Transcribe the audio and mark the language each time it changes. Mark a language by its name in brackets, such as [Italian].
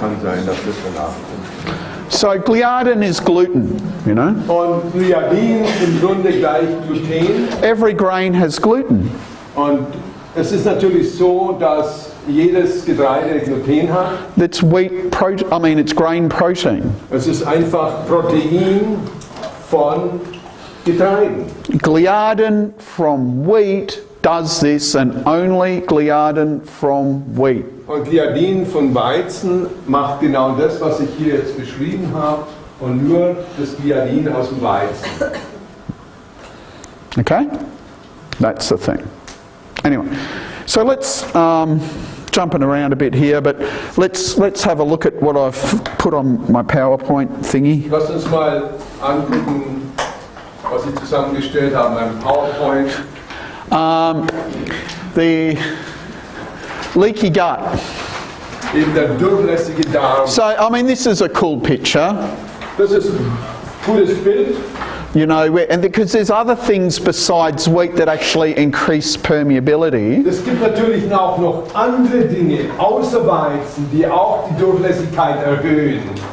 [German] Kann sein, dass das danach kommt. [English] So Gliadin is gluten, you know. [German] Und Gliadin im Grunde gleich Gluten. [English] Every grain has gluten. [German] Und es ist natürlich so, dass jedes Getreide Gluten hat. [English] It's it's grain protein. [German] Es ist einfach Protein von Getreiden. [English] Gliadin from wheat does this, and only Gliadin from wheat. [German] Und Gliadin von Weizen macht genau das, was ich hier jetzt beschrieben habe, und nur das Gliadin aus dem Weizen. [English] Okay? That's the thing. Anyway, so let's jumping around a bit here, but let's have a look at what I've put on my PowerPoint thingy. [German] Lass uns mal angucken, was ich zusammengestellt habe in meinem PowerPoint. [English] The leaky gut. [German] Eben der durchlässige Darm. [English] So, this is a cool picture. [German] Das ist ein cooles Bild. [English] You know, and because there's other things besides wheat that actually increase permeability. [German] Es gibt natürlich auch noch andere Dinge außer Weizen, die auch die Durchlässigkeit erhöhen.